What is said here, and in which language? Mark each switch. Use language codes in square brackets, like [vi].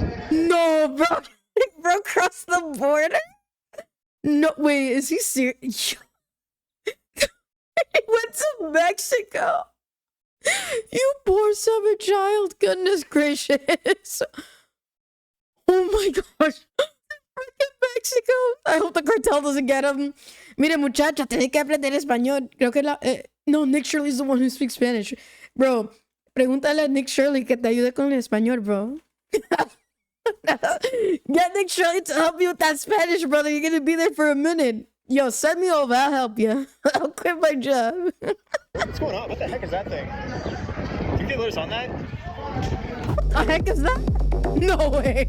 [en] No, bro. Bro, crossed the border? No, wait, is he serious? He went to Mexico. You poor summer child. Goodness gracious. Oh my gosh. Freaking Mexico. I hope the cartel doesn't get him. [es] Mira, muchacha, tenés que aprender español. Creo que no, [en] Nick Shirley's the one who speaks Spanish. [es] Bro, pregúntale a Nick Shirley que te ayude con el español, bro. [en] Get Nick Shirley to help you with that Spanish, brother. You're gonna be there for a minute. Yo, send me over. I'll help you. I'll quit my job. What's going on? What the heck is that thing? Can you get loose on that? What the heck is that? No way.